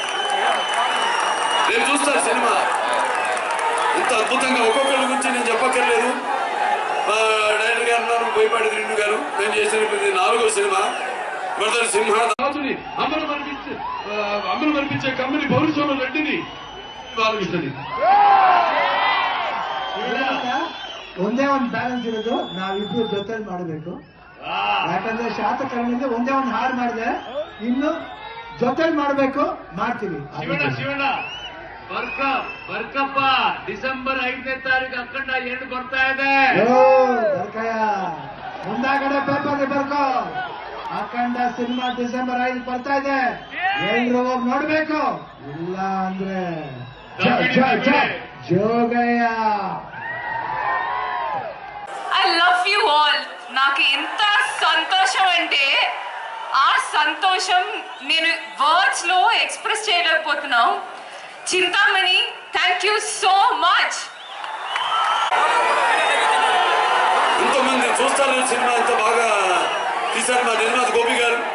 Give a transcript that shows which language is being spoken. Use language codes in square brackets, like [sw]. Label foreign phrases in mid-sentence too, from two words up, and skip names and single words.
[te] రేపు చూస్తారు సినిమా ఇంత అద్భుతంగా. ఒక్కొక్కరి గురించి నేను చెప్పక్కర్లేదు. డైరెక్టర్ గారు ఉన్నారు, బోయపాటి శ్రీను గారు. నేను చేసిన 4వ సినిమా బ్రదర్ సింహ. రాజుని అమలు మరిపించే కమ్మని పౌరుషంలో రెడ్డిని ఆలోచిస్తుంది. [kn] ಒಂದೇ ಒಂದು ಬ್ಯಾಲೆನ್ಸ್ ಇರೋದು, ನಾವಿಬ್ರು ಜೊತೆಲಿ ಮಾಡಬೇಕು. ಯಾಕಂದ್ರೆ ಶಾಸಕರನಿಂದ ಒಂದೇ ಒಂದು ಹಾಡು ಮಾಡಿದೆ, ಇನ್ನು ಜೊತೆಲಿ ಮಾಡಬೇಕು, ಮಾಡ್ತೀವಿ. ಶಿವಣ್ಣ ಬರ್ಕಪ್ಪ, ಡಿಸೆಂಬರ್ 5ನೇ ತಾರೀಕು ಅಖಂಡ 2 ಬರ್ತಾ ಇದೆ. ಬರ್ಕಯ್ಯ, ಮುಂದಾಗಡೆ ಪೇಪರ್ ಬರ್ಕೋ, ಅಖಂಡ ಸಿನಿಮಾ ಡಿಸೆಂಬರ್ 5 ಬರ್ತಾ ಇದೆ. ಎಲ್ರು ಹೋಗಿ ನೋಡ್ಬೇಕು, ಇಲ್ಲ ಅಂದ್ರೆ ಜೋಗಯ್ಯ. [en] I love you all. [te] నాకు ఇంత సంతోషం అంటే ఆ సంతోషం నేను వర్డ్స్ లో ఎక్స్ప్రెస్ చేయలేకపోతున్నాం. చింతామణి, [en] thank you so much. [te] వస్తారు సినిమా ఎంత బాగా తీశారు మా నిర్మాత గోపి గారు.